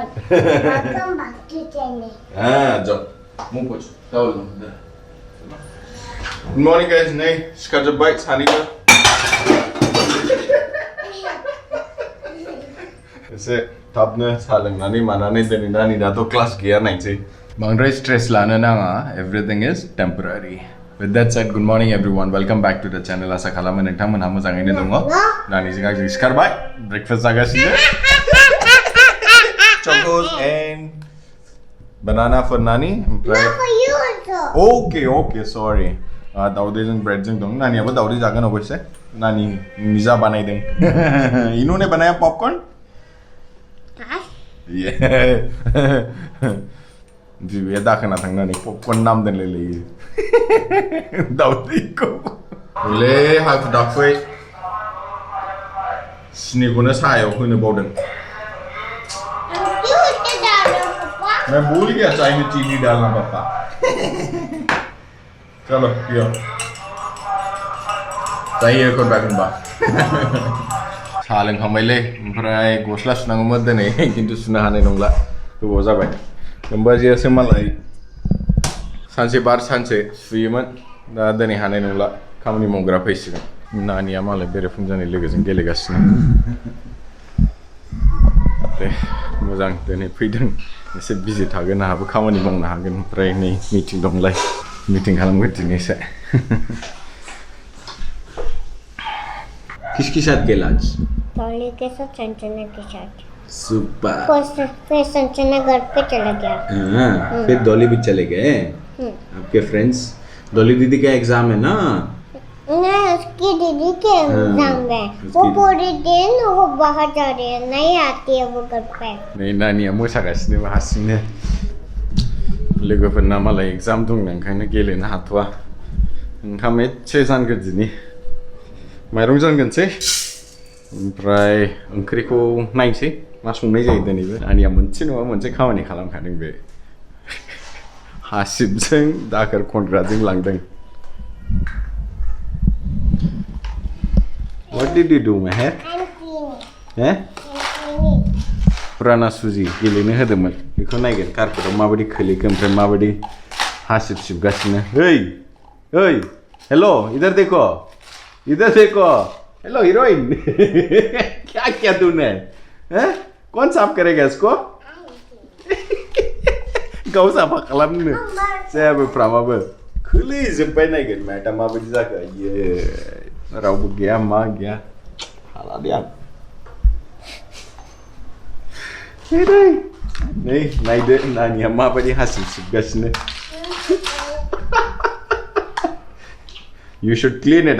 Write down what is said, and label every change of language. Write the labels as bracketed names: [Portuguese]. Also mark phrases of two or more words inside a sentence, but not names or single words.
[English] Welcome back to channel. [Hindi] जाओ मुंह पोछ towel [English] Good morning guys [Bodo] नहीं सिखाजोब बाय सानीका ऐसे थाबनो सा लोंनानै मानानै दिनै नानि दाथ' क्लास गैया नायनोसै बांद्राय स्ट्रेस लानो नाङा [English] everything is temporary With that said, good morning everyone. Welcome back to the channel. [Bodo] आसा खालामो नोंथांमोनहा मोजाङैनो दङ नानिजों आंजों सिखारबाय ब्रेकफास्ट जागासिनो [English] Chocos and banana for Nani. Not for you also. Okay, sorry. [Bodo] दाउदैजों ब्रेडजों दं नानियाबो दाउदै जागोन अबयसे नानि निजा बानायदों [Hindi] इन्होंने बनाया पॉपकॉर्न जी [Bodo] ये दाखना थांनानै पॉपकॉर्न नाम दोनलायलायो दाउदैखौ ले हाखु दाखुयै सिनिखौनो साहायाव होनो बावदों [Hindi] मैं भूल गया चाय में चीनी डालना पापा चलो पियो [Bodo] चाहिए को बैगनबा साहा लोंखांबायलै ओमफ्राय गस्ला सुनांगौमोन दिनै खिन्थु सुनो हानाय नंला गोबाव जाबाय नोमबाजियासो मालाय सानसे बार सानसे सुयोमोन दा दिनै हानाय नंला खामानि मावग्रा फैसिगोन नानिया मालाय बेरेफुंजानि लोगोजों गेलेगासिनो दे मोजां दिनै फैदों एसे बिजि थागोन आहाबो खामानि मावनो हागोन ओमफ्राय नै मिटिं दंलाय मीटिंग खालामगोन दिनै एसे [Hindi] किसके साथ गेला आज टॉली के साथ संजना के साथ सुपर फिर संजना घर पे चला गया हाँ फिर डॉली भी चले गए आपके फ्रेंड्स डॉली दीदी का एग्जाम है ना नहीं उसकी दीदी के एग्जाम है वो पूरे दिन वो बाहर जा रही है नहीं आती है वो घर पे [Bodo] नहीं नानिया मोसागासिनो हारसिंनो लोगोफोरना मालाय एग्जाम दं ओंखायनो गेलेनो हाथ'वा ओंखाम एसे जानगोन दिनै माइरं जानगोनसै ओमफ्राय ओंख्रिखौ नायनोसै मा संनाय जायो दिनैबो नानिया मोनसे नङा मोनसे खामानि खालामखादों बे हासिबजों दाखोर खनग्राजों लांदों [English] What did you do, Meher? [Bodo] पुराना सुजि गेलेनो होदोंमोन बेखौ नायगोन कारपेटआव माबायदि खोलैखो ओमफ्राय माबायदि हासिब सिबगासिनो ओइ [Hindi] हेलो इधर देखो हेलो हीरोइन क्या तूने हैं कौन साफ करेगा इसको [Bodo] गाव साफा खालामनो जेबो फ्रामाबो खोलैजोब्बाय नायगोन मैडम माबायदि जाखो ये रावबो गैया मा गैया हाला दे आं नै नायदो नानिया माबायदि हासिब सिबगासिनो [English] You should clean it.